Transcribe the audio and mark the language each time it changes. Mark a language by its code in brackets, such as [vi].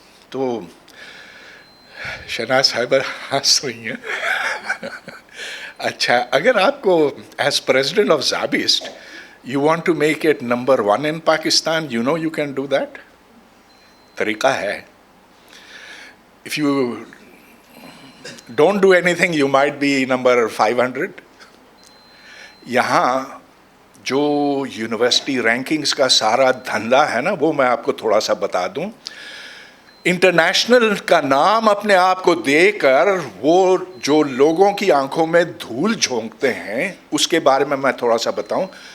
[ur] تو شناز صاحبہ ہنس رہی ہیں. اچھا, اگر آپ کو [en] As president of SZABIST you want to make it number 1 in Pakistan, you know you can do that. [ur] طریقہ ہے. [en] If you don't do anything, you might be number 500. [ur] یہاں جو یونیورسٹی رینکنگز کا سارا دھندا ہے نا, وہ میں آپ کو تھوڑا سا بتا دوں. انٹرنیشنل کا نام اپنے آپ کو دے کر وہ جو لوگوں کی آنکھوں میں دھول جھونکتے ہیں, اس کے بارے میں میں تھوڑا سا بتاؤں.